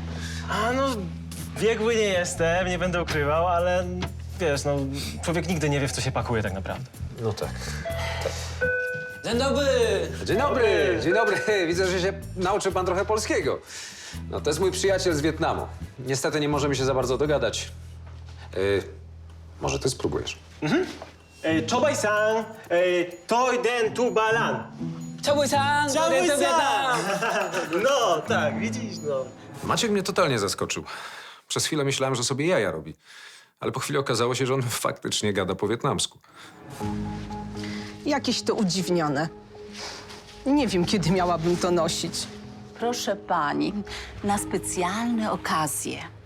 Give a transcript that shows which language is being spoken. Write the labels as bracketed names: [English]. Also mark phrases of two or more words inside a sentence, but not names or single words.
[Polish] A no, biegły nie jestem, nie będę ukrywał, ale wiesz, no, człowiek nigdy nie wie, w co się pakuje tak naprawdę. No tak. Dzień dobry! Dzień dobry! Dzień dobry! Widzę, że się nauczył pan trochę polskiego. No, to jest mój przyjaciel z Wietnamu. Niestety nie możemy się za bardzo dogadać. Może ty spróbujesz. [Vietnamese] Chobaj-san, toi den tu balan. Chobaj-san, [Polish] Chobaj-san! No, tak, widzisz, no. Maciek mnie totalnie zaskoczył. Przez chwilę myślałem, że sobie jaja robi. Ale po chwili okazało się, że on faktycznie gada po wietnamsku. Jakieś to udziwnione. Nie wiem, kiedy miałabym to nosić. Proszę pani, na specjalne okazje.